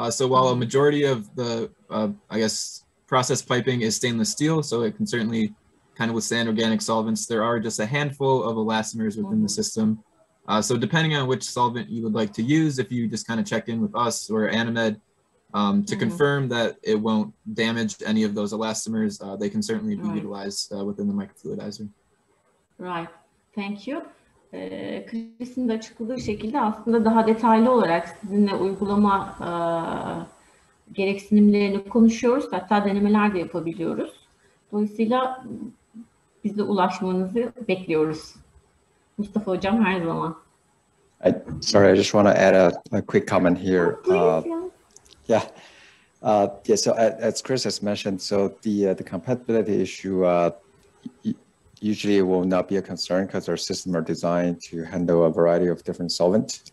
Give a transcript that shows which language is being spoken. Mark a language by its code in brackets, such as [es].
[en] So while a majority of the, I guess, process piping is stainless steel, so it can certainly kind of withstand organic solvents, there are just a handful of elastomers within the system. So depending on which solvent you would like to use, if you just kind of check in with us or Animed, to confirm that it won't damage any of those elastomers, they can certainly be utilized within the microfluidizer. Right, thank you. [tr] Chris'in de açıkladığı şekilde aslında daha detaylı olarak sizinle uygulama gereksinimlerini konuşuyoruz. Hatta denemeler de yapabiliyoruz. Dolayısıyla bize ulaşmanızı bekliyoruz. Mustafa Hocam her zaman. [en] Sorry, I just want to add a quick comment here. Oh, please, yeah. Yeah, so as Chris has mentioned, so the compatibility issue usually will not be a concern because our systems are designed to handle a variety of different solvents.